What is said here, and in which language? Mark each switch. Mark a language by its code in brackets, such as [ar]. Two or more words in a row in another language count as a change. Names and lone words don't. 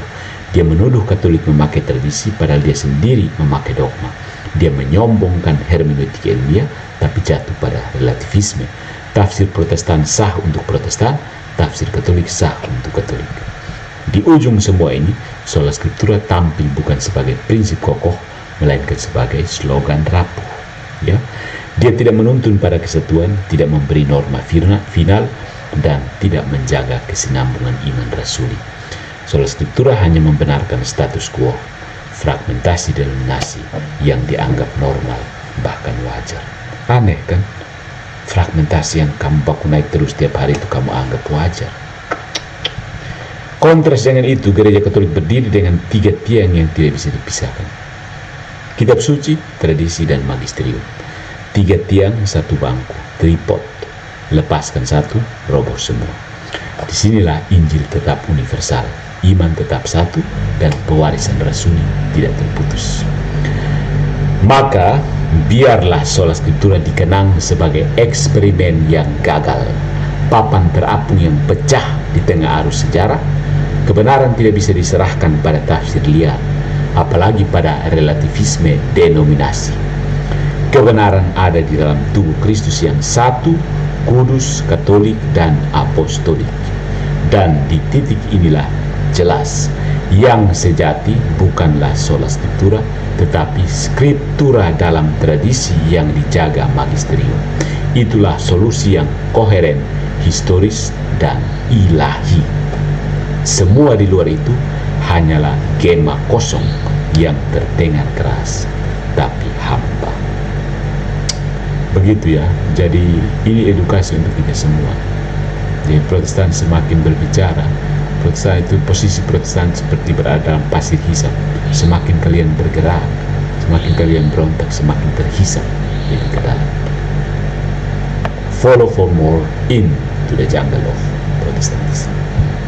[id] Dia menuduh Katolik memakai tradisi padahal dia sendiri memakai dogma. Dia menyombongkan hermeneutik ilmiah tapi jatuh pada relativisme. Tafsir Protestan sah untuk Protestan, tafsir Katolik sah untuk Katolik. Di ujung semua ini, [la] sola scriptura [id] tampil bukan sebagai prinsip kokoh, melainkan sebagai slogan rapuh. Ya, dia tidak menuntun pada kesatuan, tidak memberi norma final, dan tidak menjaga kesinambungan iman rasuli. [la] Sola scriptura [id] hanya membenarkan [la] status quo, [id] fragmentasi denominasi yang dianggap normal, bahkan wajar. Aneh kan? Fragmentasi yang kamu baku naik terus tiap hari itu kamu anggap wajar. Kontras dengan itu, gereja Katolik berdiri dengan 3 tiang yang tidak bisa dipisahkan. Kitab suci, tradisi, dan magisterium. 3 tiang, 1 bangku, tripod. Lepaskan satu, roboh semua. Disinilah Injil tetap universal, iman tetap satu, dan pewarisan rasuli tidak terputus. Maka, biarlah sola scriptura dikenang sebagai eksperimen yang gagal, papan terapung yang pecah di tengah arus sejarah. Kebenaran tidak bisa diserahkan pada tafsir liar, apalagi pada relativisme denominasi. Kebenaran ada di dalam tubuh Kristus yang satu, kudus, katolik, dan apostolik. Dan di titik inilah jelas, yang sejati bukanlah [la] sola scriptura, [id] tetapi scriptura dalam tradisi yang dijaga magisterium. Itulah solusi yang koheren, historis, dan ilahi. Semua di luar itu hanyalah gema kosong yang terdengar keras, tapi hampa. Begitu ya, jadi ini edukasi untuk kita semua. Jadi Protestan semakin berbicara, Protestan itu posisi Protestan seperti berada dalam pasir hisap. Semakin kalian bergerak, semakin kalian berontak, semakin terhisap lebih ke dalam. [en] Follow for more into the jungle of Protestantism.